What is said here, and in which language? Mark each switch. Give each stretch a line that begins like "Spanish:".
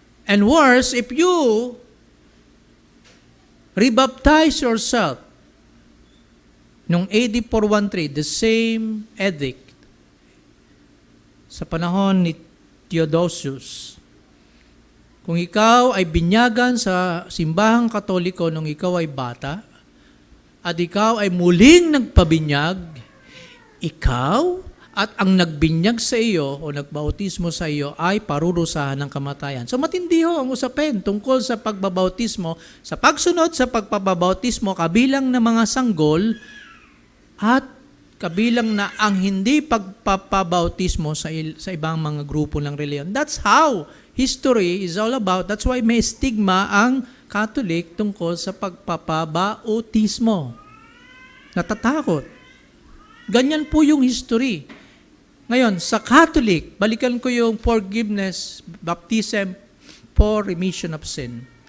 English: And worse, if you rebaptize yourself,
Filipino: nung AD 413,
English: the same edict,
Filipino: sa panahon ni Theodosius, kung ikaw ay binyagan sa simbahang Katoliko nung ikaw ay bata, at ikaw ay muling nagpabinyag, ikaw at ang nagbinyag sa iyo o nagbautismo sa iyo ay parurusahan ng kamatayan. So matindi ho ang usapin tungkol sa pagbabautismo, sa pagsunod sa pagpapabautismo, kabilang na mga sanggol at kabilang na ang hindi pagpapabautismo sa ibang mga grupo ng reliyon.
English: That's how history is all about. That's why
Filipino: may stigma ang Catholic tungkol sa pagpapabautismo. Natatakot. Ganyan po yung history. Ngayon, sa Catholic, balikan ko yung forgiveness,
English: baptism for remission of sin.